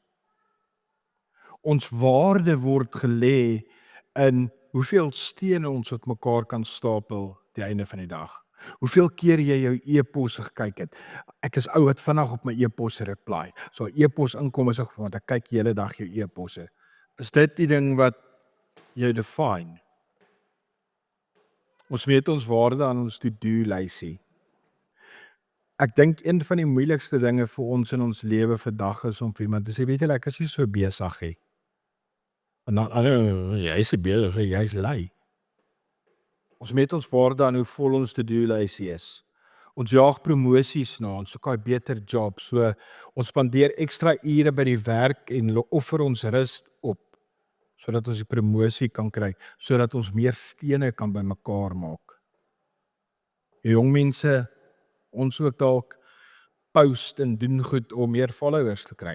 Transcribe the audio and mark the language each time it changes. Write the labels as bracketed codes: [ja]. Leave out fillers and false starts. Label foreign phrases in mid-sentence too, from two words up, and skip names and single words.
[af] Ons waarde word gelê in hoeveel stene ons op mekaar kan stapel die einde van die dag. Hoeveel keer jy jou e-posse gekyk het. Ek is ou wat vinnig op my e-posse reply. So 'n e-pos inkom is ek want ek kyk die hele dag jou e-posse. Is dit die ding wat jou define? Ons weet ons waarde aan ons to-do lysie. Ek dink een van die moeilikste dinge vir ons in ons lewe vandag is om vir iemand te sê, weet jy, ek is nie so besig nie. En dan, jy is besig, jy is lui. Ons meet ons waarde aan hoe vol ons to-do lysie is. Ons jaag promosies na, ons soek 'n beter job, so ons spandeer ekstra ure by die werk en offer ons rus op, sodat ons die promosie kan kry, sodat ons meer stene kan bymekaar maak. Die jong mense, ons ook dalk post en doen goed om meer followers te kry.